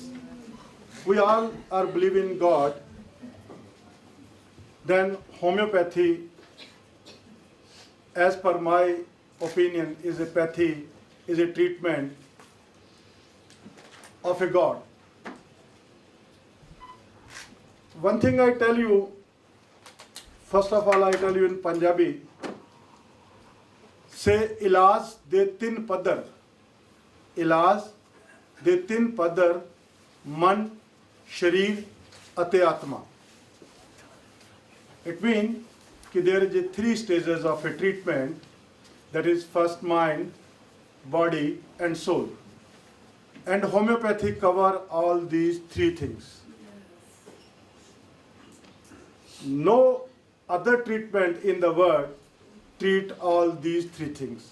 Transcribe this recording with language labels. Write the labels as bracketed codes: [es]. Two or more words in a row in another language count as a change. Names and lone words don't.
[en] We all are believing in God. Then homeopathy, as per my opinion, is a pathy, is a treatment of a God. One thing I tell you, first of all I tell you in Punjabi, say [pa] ਇਲਾਜ ਦੇ ਤਿੰਨ ਪੱਧਰ, ਇਲਾਜ ਦੇ ਤਿੰਨ ਪੱਧਰ, ਮਨ, ਸਰੀਰ ਅਤੇ ਆਤਮਾ. [en] It means that there is 3 stages of a treatment, that is first mind, body and soul. And homeopathy cover all these three things. No other treatment in the world treat all these three things.